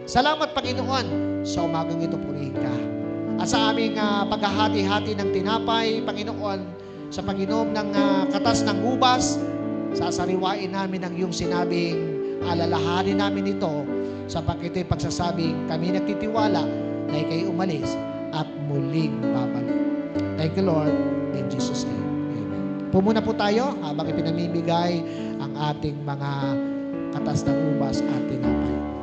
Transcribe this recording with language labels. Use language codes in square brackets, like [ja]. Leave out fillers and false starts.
[tl] Salamat, Panginoon, sa umagang ito purihin ka. At sa aming paghahati-hati ng tinapay, Panginoon, sa Panginoon ng katas ng ubas, sasariwain namin ang iyong sinabing, alalahanin namin ito sapagkat ito'y pagsasabing kami nagtitiwala na ikay umalis at muling babalik. [en] Thank you, Lord, in Jesus' name. Amen. [tl] Pumuna po tayo habang ipinamimigay ang ating mga katas ng ubas at tinapay.